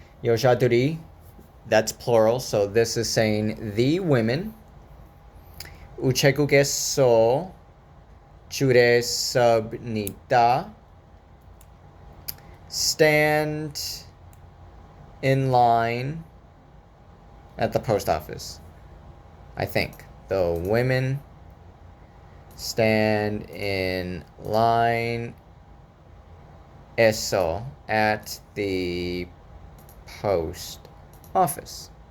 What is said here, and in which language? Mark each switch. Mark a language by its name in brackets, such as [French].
[Korean] 여자들이, [English] that's plural, so this is saying the women. [Korean] 우체국에서 줄에 섭니다. [English] Stand in line at the post office. I think. The women stand in line eso at the post office.